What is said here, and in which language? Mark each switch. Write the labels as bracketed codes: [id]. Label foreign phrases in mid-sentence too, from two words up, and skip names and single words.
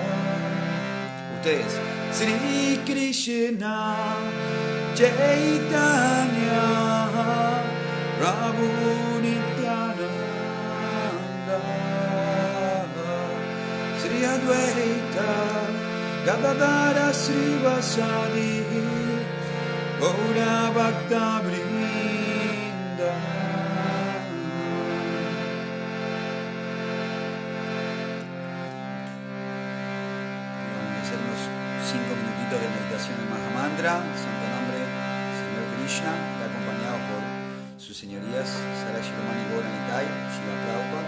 [sa] Ustedes, Sri Krishna Chaitanya Prabhu Nityananda Sri Advaita Gadadhara Srivasadi Gaura Bhakta Brinda. [es] Vamos a hacer unos 5 minutitos de meditación en Mahamantra, Santo Nombre, Señor Krishna, está acompañado por sus señorías Sara Shiromani Gaura Nitai, Shila Prabhupada.